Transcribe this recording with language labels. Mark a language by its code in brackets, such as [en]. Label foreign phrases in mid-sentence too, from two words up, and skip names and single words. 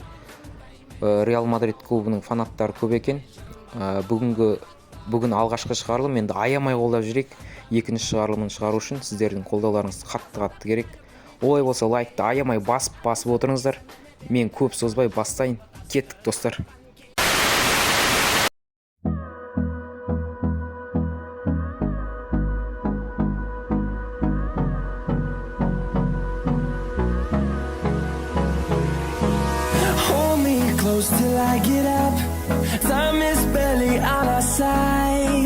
[kk] Реал Мадрид клубының фанаттары көп екен. Бүгін алғашқы шығарылым, енді аямай қолдап жүрек. Екінші шығарылымын шығару үшін сіздердің қолдауларыңыз қатты керек. Олай болса лайкты аямай басып отырыңыздар. Мен көп созбай бастайын. Кеттік достар. [en] Till I get up, time is barely on our side.